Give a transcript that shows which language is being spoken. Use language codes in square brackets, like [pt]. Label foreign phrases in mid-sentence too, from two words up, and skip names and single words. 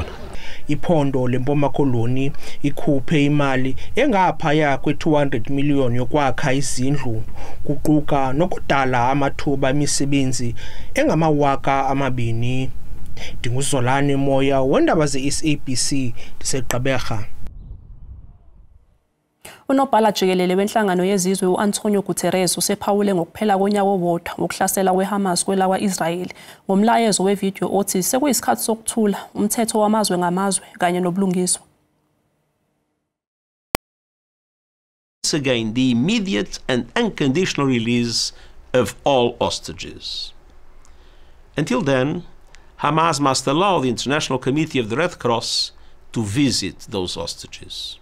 [xh] Iphondo leMpuma Koloni ikhuphe imali engaphaya kwe-200 million yokwakha izindlu kuquka nokudala amathuba emisebenzi engama-2,000. Ndinguzolani Moya wendaba ze-SABC ndiseGqeberha. [zu] Unobhala jikelele wenhlangano yezizwe uAntonio Guterres usephawule ngokuphela konyaka owodwa wokuhlasela kweHamas kwelawa Israel ngomlayezo wevideo othi sekuyisikhathi sokuthula umthetho wamazwe ngamazwe kanye nobulungiswa. [en] Again, the immediate and unconditional release of all hostages. Until then, Hamas must allow the International Committee of the Red Cross to visit those hostages.